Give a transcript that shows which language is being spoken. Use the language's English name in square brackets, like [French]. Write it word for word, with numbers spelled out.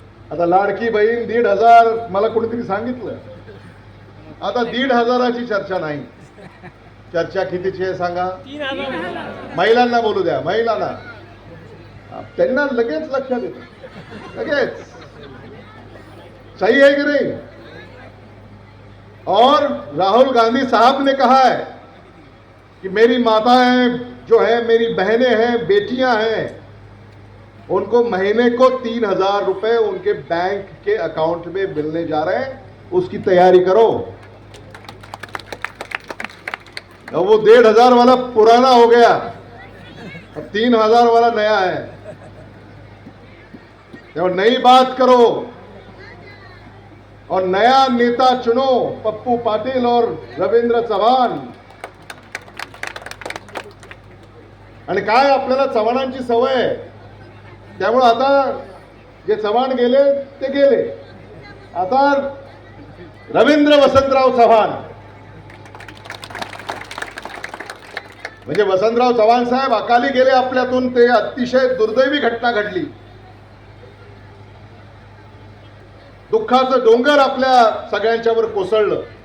[Marathi] आता लाडकी बहीण दीड हजार मला कोणीतरी सांगितलं, आता दीड हजाराची चर्चा नाही, चर्चा कितीची आहे सांगा. महिलांना बोलू द्या, महिलांना, त्यांना लगेच लक्षात येतं, लगेच [Hindi] सही है कि नहीं. और राहुल गांधी साहब ने कहा है कि मेरी माताएं जो है, मेरी बहनें हैं, बेटियां हैं, उनको महीने को तीन हजार रुपये उनके बैंक के अकाउंट में मिलने जा रहे हैं, उसकी तैयारी करो. अब वो डेढ़ हजार वाला पुराना हो गया, अब तीन हजार वाला नया है. और नई बात करो और नया नेता चुनो, पप्पू पाटिल और रवींद्र चव्हाण. [Marathi] आणि काय आपल्याला चव्हाणांची सवय आहे, त्यामुळे आता जे चव्हाण गेले ते गेले, आता रवींद्र वसंतराव चव्हाण, म्हणजे वसंतराव चव्हाण साहेब अकाली गेले आपल्यातून, ते अतिशय दुर्दैवी घटना घडली, दुःखाचं डोंगर आपल्या सगळ्यांच्यावर कोसळलं.